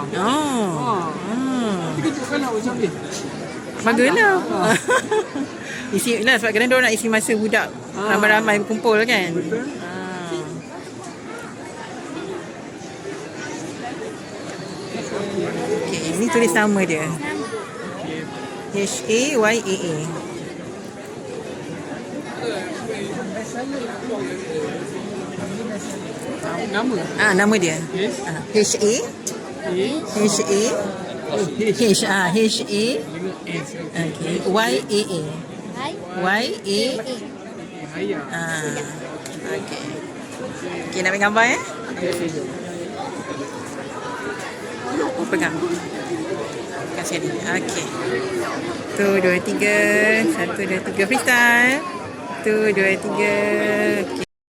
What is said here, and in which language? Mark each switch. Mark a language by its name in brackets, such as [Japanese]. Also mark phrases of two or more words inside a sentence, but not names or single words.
[Malay] Dia kejutkan lah macam ni. Baguslah. Isi lah sebab kadang-kadang nak isi masa budak ramai-ramai berkumpul kan. Betul. Okay, ni tulis nama dia. H-A-Y-A-A. Nama? Nama dia. [English] Yes. [Malay] H-A H-A H H-A Okay. Y-A-A Y-A-A. Haya. Okay. Okay, nak ambil gambar pegang. Kasih dia. Okay. 1, 2, 3. 1, 2, 3. Freestyle. 1, 2, 3. Okay.